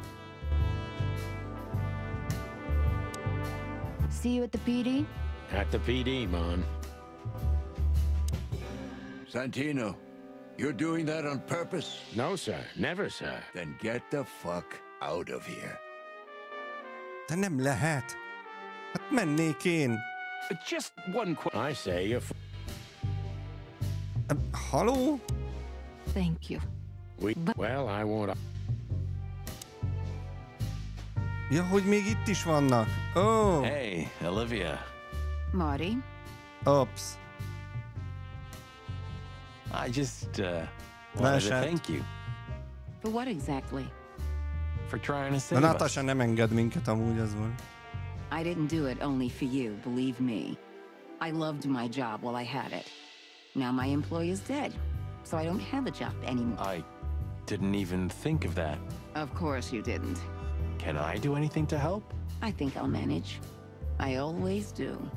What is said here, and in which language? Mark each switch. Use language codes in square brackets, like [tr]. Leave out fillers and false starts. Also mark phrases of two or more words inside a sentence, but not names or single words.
[en] See you at the PD? At the PD, Mon. Santino, you're doing that on purpose? No, sir. Never, sir. Then get the fuck out of here. [hu] De nem lehet. Hát mennék én. [en] Just one quote. I say you're... [hu] Haló? [en] Thank you. Well, I won't... [hu] Ja, hogy még itt is vannak. [en] Oh. Hey, Olivia. Marty? Oops. I just wanted to thank you. For what exactly? For trying to [hu] A [en] save [hu] Natasha [en] us. [hu] nem enged minket, amúgy az volt. [en] I didn't do it only for you, believe me. I loved my job while I had it. Now my employee is dead, so I don't have a job anymore. I didn't even think of that. Of course you didn't. Can I do anything to help? I think I'll manage. I always do.